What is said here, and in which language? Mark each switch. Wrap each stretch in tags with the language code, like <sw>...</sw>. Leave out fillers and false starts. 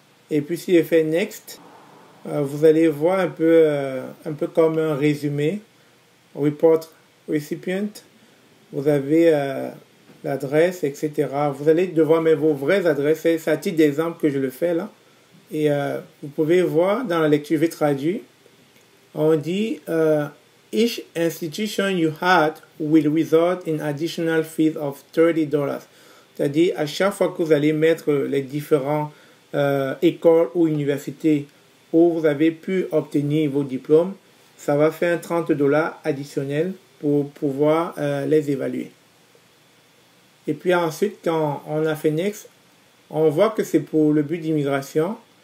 <fr>Et puis si je fais next, vous allez voir un peu comme un résumé.</fr> <en>Report recipient.</en> <fr>Vous avez l'adresse, etc. Vous allez devoir mettre vos vraies adresses. C'est à titre d'exemple que je le fais là. Et vous pouvez voir dans la lecture, je vais traduire. On dit</fr> <en>each institution you had will result in additional fees of $30.</en> <fr>C'est-à-dire à chaque fois que vous allez mettre les différents écoles ou universités où vous avez pu obtenir vos diplômes, ça va faire 30 $ additionnels pour pouvoir les évaluer. Et puis ensuite, quand on a fait Next, on voit que c'est pour le but d'immigration.</fr>